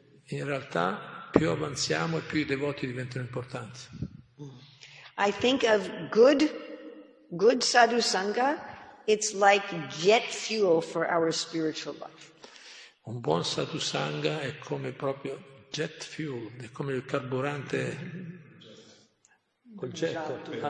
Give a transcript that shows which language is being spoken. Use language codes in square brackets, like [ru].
[it] In realtà, più avanziamo e più i devoti diventano importanti. [en] I think of good sadhu sangha. It's like jet fuel for our spiritual life. [it] Un buon sadhu sangha è come proprio jet fuel, è come il carburante col getto.